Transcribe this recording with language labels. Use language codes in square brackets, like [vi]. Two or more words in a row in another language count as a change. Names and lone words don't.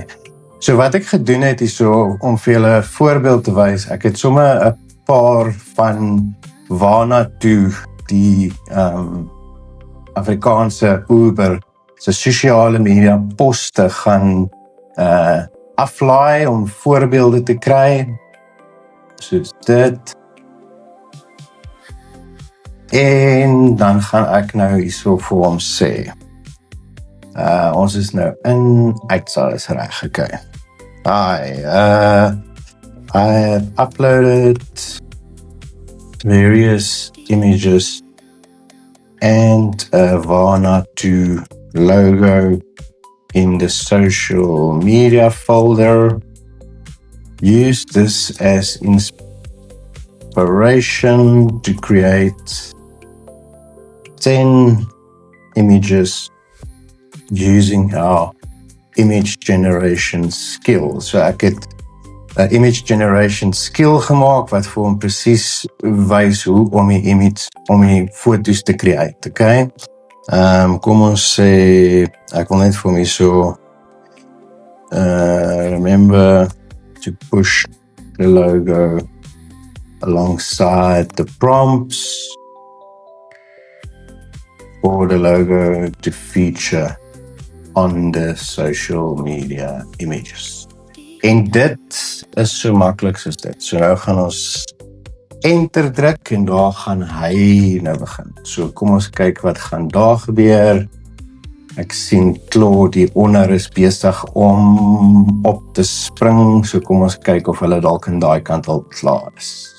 [af] So wat ek gedoen het hierso, om vir julle 'n voorbeeld te wys, ek het sommer 'n paar van waarna toe die Afrikaanse Uber se sosiale media poste gaan aflaai om voorbeelde te kry, soos dit, en dan gaan ek nou hierso vir hom sê, ons is nou in Uitsa, is reg, okay. [en] I have uploaded various images and a Vanuatu logo in the social media folder. Use this as inspiration to create 10 images using our image generation skill. [af] So ek het 'n [en] image generation skill [af] gemaak wat vir hom presies wys hoe om die foto's te create, okay? Kom ons sê, ek wil net vir hom hier so [en] remember to push the logo alongside the prompts for the logo to feature on the social media images. [af] En dit is so maklik soos dit. So nou gaan ons enter druk en daar gaan hy nou begin. So kom ons kyk wat gaan daar gebeur. Ek sien Claude hieronder is besig om op te spring, so kom ons kyk of hulle dalk aan daai kant al klaar is.